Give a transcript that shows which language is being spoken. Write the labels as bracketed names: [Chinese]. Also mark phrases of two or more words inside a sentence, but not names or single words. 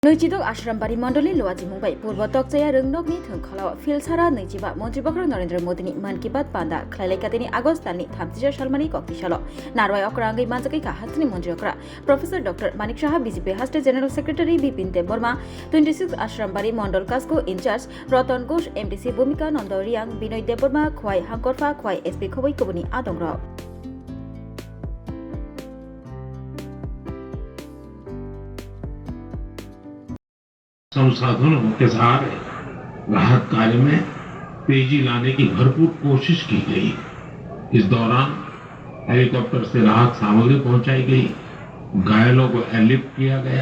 [Kok Borok] नैजिदक आश्रमबारी मण्डली लवाजी मुंबाई पूर्व तकजाया रोंनकनि थोंखालाव फिलसारा नैजिबा मन्त्रिबक्र नरेन्द्र मोदीनि मन की बात पान्दा खलायलायखातेनि आगस्ट दाननि 30 सालमानि कक्तिसाल नारवाय अक्रांगै मानजाखैखा हास्टनि मन्त्रि अक्रा प्रोफेसर डॉक्टर मानिक शाह बीजेपी हास्टे [English] general secretary [Kok Borok] बिपिन देब वर्मा 26 आश्रमबारी मण्डल कास्को इनचार्ज रतन घोष एमडीसी भूमिका नंद रियांग बिनय देब वर्मा खवाई हांकरफा खवाई एसपी खबै कबुनि आदंग्र [Hindi] संसाधनों के सहारे राहत कार्य में तेजी लाने की भरपूर कोशिश की गई। इस दौरान हेलीकॉप्टर से राहत सामग्री पहुंचाई गई, घायलों को एयरलिफ्ट किया गया।